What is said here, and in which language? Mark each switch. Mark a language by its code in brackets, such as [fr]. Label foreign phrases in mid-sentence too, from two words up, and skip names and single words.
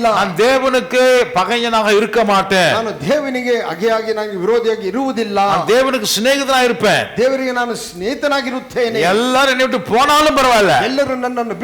[ta] நான் தேவனுக்கு பகையனாக இருக்க மாட்டேன், [kn] ನಾನು ದೇವನಿಗೆ ಅಗೆಯಾಗಿ ನನಗೆ ವಿರೋಧಿಯಾಗಿ ಇರುವುದಿಲ್ಲ, [ta] நான் தேவனுக்கு சிநேகிதனா இருப்பேன், [kn] ದೇವರಿಗೆ ನಾನು ಸ್ನೇಹಿತನಾಗಿರುತ್ತೇನೆ. [ta] எல்லாரும் என்னை விட்டு போனாலும் பரவாயில்ல, [kn] ಎಲ್ಲರೂ ನನ್ನನ್ನು